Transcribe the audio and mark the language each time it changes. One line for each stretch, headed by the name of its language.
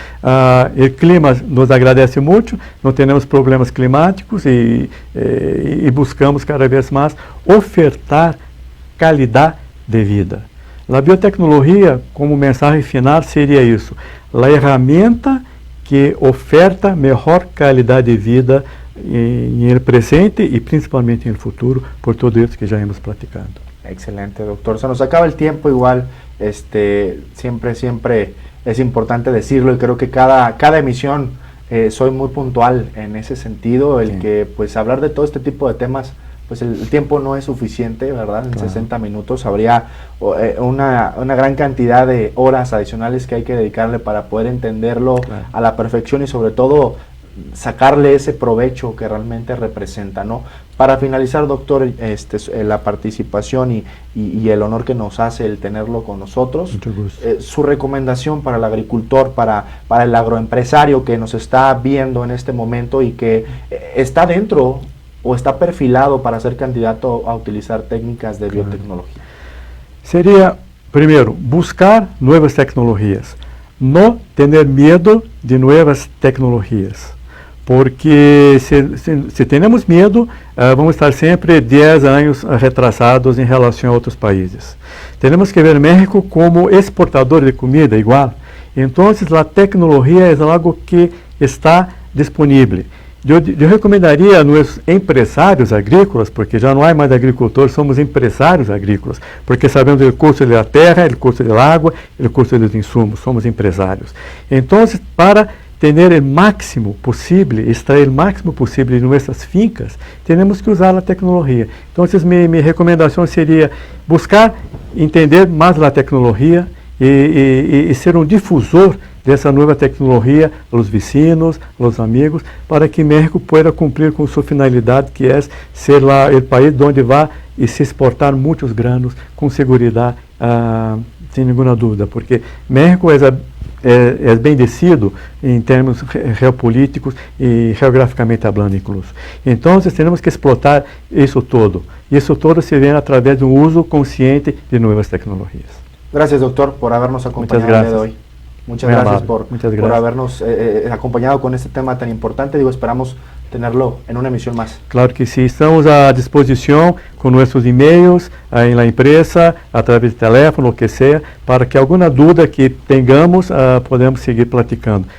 Portuguese: O clima nos agradece muito, não temos problemas climáticos e buscamos cada vez mais ofertar qualidade de vida. A biotecnologia, como mensagem final, seria isso: a ferramenta que oferta melhor qualidade de vida em presente e principalmente no futuro, por tudo isso que já
Spanish: hemos platicado. Excelente, doctor. Se nos acaba el tiempo igual, siempre es importante decirlo y creo que cada emisión soy muy puntual en ese sentido, el que pues hablar de todo este tipo de temas, pues el tiempo no es suficiente, ¿verdad? En 60 minutos habría una gran cantidad de horas adicionales que hay que dedicarle para poder entenderlo a la perfección y sobre todo sacarle ese provecho que realmente representa, ¿no? Para finalizar, doctor, la participación y el honor que nos hace el tenerlo con nosotros, su recomendación para el agricultor, para el agroempresario que nos está viendo en este momento y que está dentro o está perfilado para ser candidato a utilizar técnicas de biotecnología. Sería, primero, buscar nuevas tecnologías, no tener miedo de nuevas tecnologías.
Portuguese: Porque se temos medo, vamos estar sempre 10 anos retrasados em relação a outros países. Temos que ver México como exportador de comida igual. Então, a tecnologia é algo que está disponível. Eu recomendaria aos empresários agrícolas, porque já não há mais agricultores, somos empresários agrícolas, porque sabemos o custo da terra, o custo da água, o custo dos insumos, somos empresários. Então, para ter o máximo possível, extrair o máximo possível de nossas fincas, temos que usar a tecnologia. Então, minha recomendação seria buscar entender mais a tecnologia e ser um difusor dessa nova tecnologia aos vizinhos, aos amigos, para que México possa cumprir com sua finalidade, que é ser lá o país onde vai e se exportar muitos granos com segurança, sem nenhuma dúvida, porque México é bendecido em termos geopolíticos e geograficamente falando incluso. Então, temos que explotar isso todo. E isso todo se vê através do uso consciente de novas tecnologias.
Spanish: Gracias, doctor, por habernos acompañado el día de hoy. Muchas gracias por habernos acompañado con este tema tan importante. Esperamos tenerlo en una emisión más. Claro que sí, estamos a disposición con nuestros emails en la empresa, a través de teléfono, lo que sea, para que alguna duda que tengamos podamos seguir platicando.